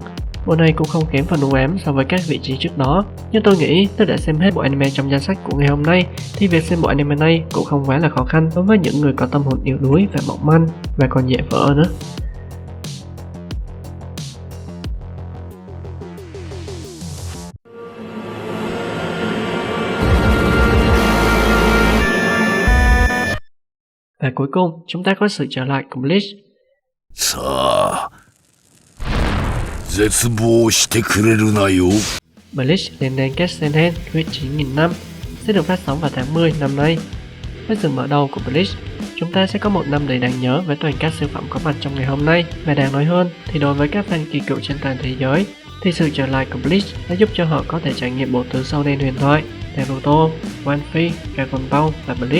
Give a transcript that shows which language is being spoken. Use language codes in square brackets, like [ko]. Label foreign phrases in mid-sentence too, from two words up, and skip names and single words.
[vi] Bộ này cũng không kém phần u ám so với các vị trí trước đó, nhưng tôi nghĩ tôi đã xem hết bộ anime trong danh sách của ngày hôm nay, thì việc xem bộ anime này cũng không quá là khó khăn đối với những người có tâm hồn yếu đuối và mỏng manh, và còn dễ vỡ nữa. Và cuối cùng, chúng ta có sự trở lại của Bleach. [ja] さあ、絶望してくれるなよ。 [vi] Bleach lên nền kết Senhen huyết 9.000 năm sẽ được phát sóng vào tháng 10 năm nay. Với sự mở đầu của Bleach, chúng ta sẽ có một năm đầy đáng nhớ với toàn các siêu phẩm có mặt trong ngày hôm nay. Và đáng nói hơn thì đối với các fan kỳ cựu trên toàn thế giới, thì sự trở lại của Bleach đã giúp cho họ có thể trải nghiệm bộ tứ Shonen huyền thoại Naruto, One Piece, Dragon Ball và Bleach.